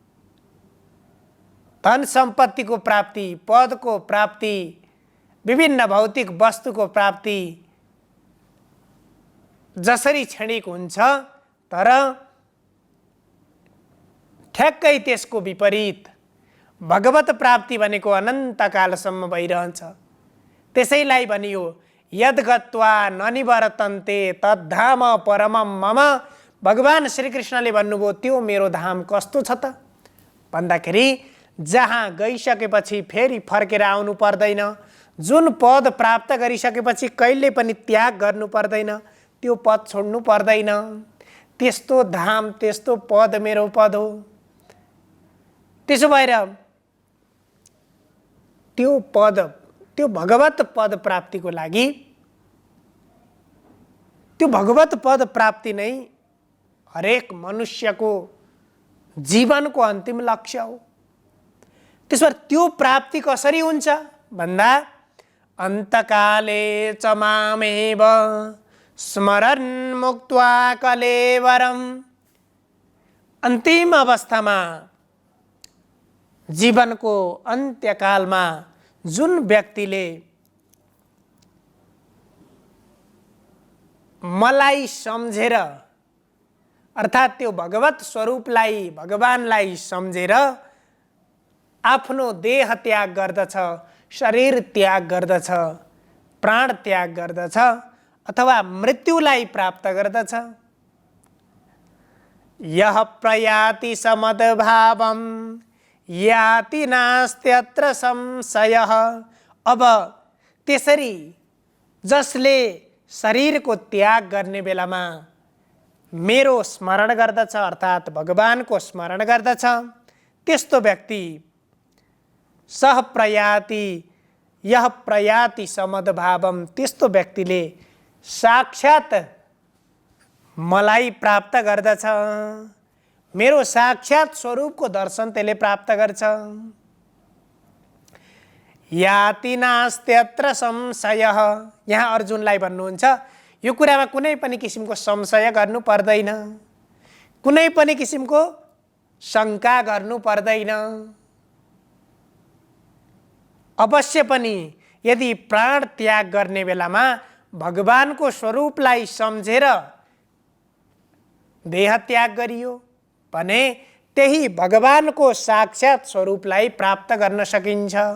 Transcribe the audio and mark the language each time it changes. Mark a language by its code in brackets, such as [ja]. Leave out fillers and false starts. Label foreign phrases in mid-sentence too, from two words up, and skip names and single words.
[ne] धन सम्पत्तिको प्राप्ति, पदको प्राप्ति, विभिन्न भौतिक वस्तुको प्राप्ति जसरी क्षणिक हुन्छ, तर ठ्याक्कै त्यसको विपरीत भगवत प्राप्ति भनेको अनन्तकालसम्म भइरहन्छ। त्यसैलाई भनियो [sa] यद गत्वा न निवर्तन्ते तद्धाम परमम मम। [ne] भगवान श्रीकृष्णले भन्नुभयो त्यो मेरो धाम कस्तो छ त भन्दाखेरि जहाँ गइसकेपछि फेरि फर्केर आउनु पर्दैन, जुन पद प्राप्त गरिसकेपछि कहिले पनि त्याग गर्नु पर्दैन, त्यो पद छोड्नु पर्दैन, त्यस्तो धाम त्यस्तो पद मेरो पद हो। त्यसो भएर त्यो भगवत पद प्राप्तिको लागि त्यो भगवत पद प्राप्ति नै हरेक मनुष्यको जीवनको अन्तिम लक्ष्य हो। त्यसो भएर त्यो प्राप्ति कसरी हुन्छ भन्दा [sa] अन्तकाले च मामेव स्मरन् मुक्त्वा कलेवरम्। [ne] अन्तिम अवस्थामा जीवनको अन्त्यकालमा जुन व्यक्तिले मलाई सम्झेर अर्थात् त्यो भगवत स्वरूपलाई भगवानलाई सम्झेर आफ्नो देह त्याग गर्दछ, शरीर त्याग गर्दछ, प्राण त्याग गर्दछ अथवा मृत्युलाई प्राप्त गर्दछ, [sa] यः प्रयाति समद्भावं याति नास्त्यत्र संशयः। [ne] अब त्यसरी जसले शरीरको त्याग गर्ने बेलामा मेरो स्मरण गर्दछ अर्थात् भगवानको स्मरण गर्दछ, त्यस्तो व्यक्ति [sa] सह प्रयाति यह प्रयाति समद्भावम, [ne] त्यस्तो व्यक्तिले साक्षात् मलाई प्राप्त गर्दछ, मेरो साक्षात् स्वरूपको दर्शन त्यसले प्राप्त गर्छ। [sa] याति नास्त्यत्र संशयः, [ne] यहाँ अर्जुनलाई भन्नुहुन्छ यो कुरामा कुनै पनि किसिमको संशय गर्नु पर्दैन, कुनै पनि किसिमको शङ्का गर्नु पर्दैन। अवश्य पनि यदि प्राण त्याग गर्ने बेलामा भगवानको स्वरूपलाई सम्झेर देह त्याग गरियो भने त्यही भगवानको साक्षात् स्वरूपलाई प्राप्त गर्न सकिन्छ।